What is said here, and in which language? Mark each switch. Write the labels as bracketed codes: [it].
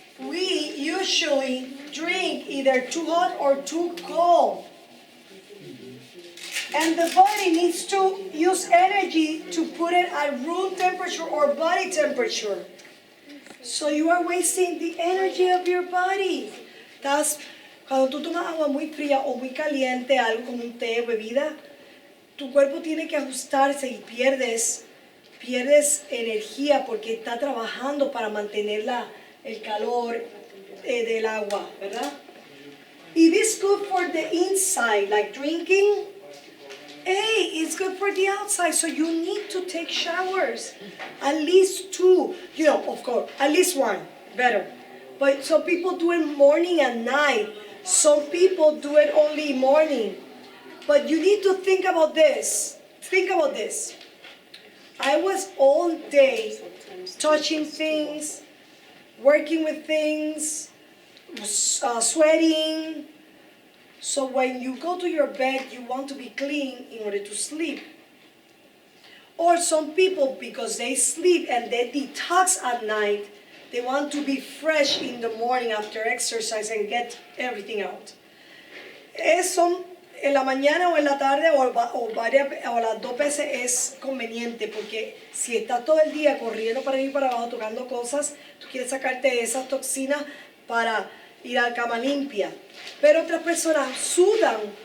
[en] We usually drink either too hot or too cold. And the body needs to use energy to put it at room temperature or body temperature. So you are wasting the energy of your body. [es] Cuando tú tomas agua muy fría o muy caliente, algo como un té, bebida, tu cuerpo tiene que ajustarse y pierdes energía porque está trabajando para mantener el calor del agua, ¿verdad? [en] It is good for the inside, like drinking. Hey, it's good for the outside, so you need to take showers. At least 2, of course, at least 1, better. But some people do it morning and night. Some people do it only morning. But you need to think about this. Think about this. I was all day touching things, working with things, sweating. So when you go to your bed, you want to be clean in order to sleep. Or some people, because they sleep and they detox at night, they want to be fresh in the morning after exercise and get everything out. [es] Eso en la mañana o en la tarde o las 2 veces es conveniente porque si estás todo el día corriendo para arriba y para abajo tocando cosas, tú quieres sacarte esas toxinas para y la cama limpia. Pero otras personas sudan.